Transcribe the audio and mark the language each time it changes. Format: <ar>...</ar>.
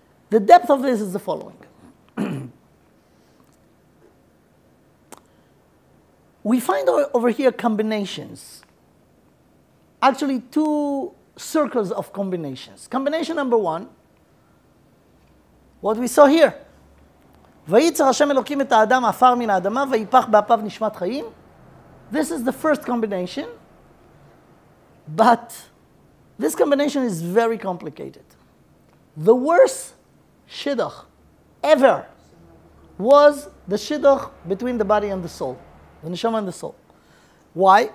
<en>The depth of this is the following. We find over here combinations. Actually, two circles of combinations. Combination number one, what we saw here.</en> <he>ויצר השם אלוקים את האדם עפר מן האדמה ויפח באפיו נשמת חיים.</he> <en>This is the first combination, but this combination is very complicated. The worst shidduch ever was the shidduch between the body and the soul, the neshama and the soul. Why?</en>